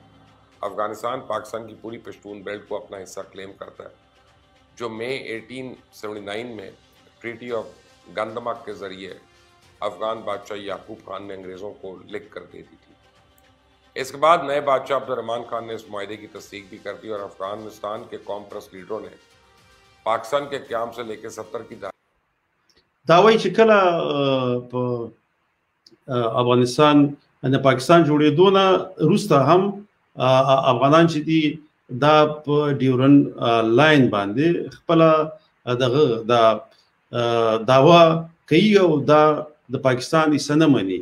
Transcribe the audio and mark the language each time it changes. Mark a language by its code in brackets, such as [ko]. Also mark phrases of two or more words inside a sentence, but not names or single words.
[ur] افغانستان پاکستان کی پوری پشتون بیلٹ کو اپنا حصہ کلیم کرتا ہے، جو مئی 1879 میں ٹریٹی آف گندمک کے ذریعے افغان بادشاہ یعقوب خان نے انگریزوں کو لکھ کر دے دی تھی. اس کے بعد نئے بادشاہ عبدالرحمان خان نے اس معاہدے کی تصدیق بھی کر دی اور افغانستان کے قوم پرست لیڈروں نے پاکستان کے قیام سے لے کر 70 کی [ps] دا وایي چې کله په افغانستان د پاکستان جوړېدو نه وروسته هم افغانان چې دي دا په ډیورن لاین باندې خپله دغه دا دعوا کوي او دا د پاکستان حصه نه مني.